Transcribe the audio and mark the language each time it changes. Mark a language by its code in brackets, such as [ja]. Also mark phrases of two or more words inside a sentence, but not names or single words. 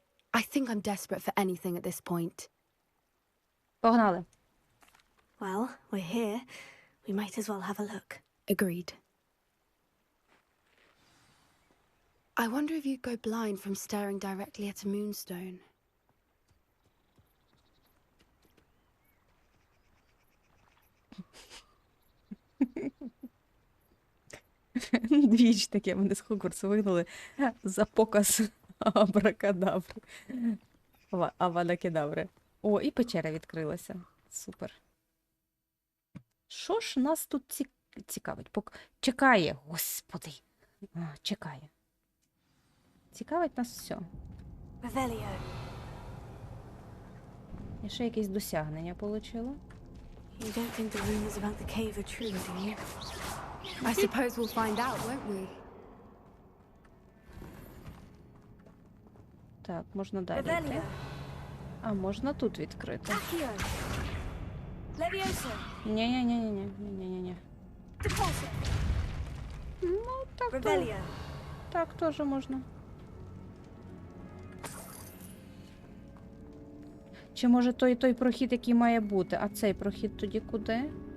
[en] I think I'm desperate for anything at this point. [uk] Погнали. [en] Well, we're here. We might as well have a look. Agreed. I wonder if you'd go blind from staring directly at a moonstone. [uk] Двічі таке мене з Хогвартсу вигнали за показ абракадабри. Авадакедаври. О, і печера відкрилася. Супер. Що ж нас тут цікавить? Чекає, господи. Чекає. Цікавить нас все. [la] Revelio. [uk] Я ще якесь досягнення отримала. [en] You don't think the rumors about the cave are true, do you? I suppose we'll find out, won't we? [uk] Так, можна далі йти. [la] Revelio. [uk] А можна тут відкрити. [la] Accio. Levioso. [uk] Ні-ні-ні-ні-ні-ні-ні. [la] Depulso. [uk] Ну, так, [la] Revelio. [uk] так теж можна. Чи може той прохід, який має бути, а цей прохід тоді куди?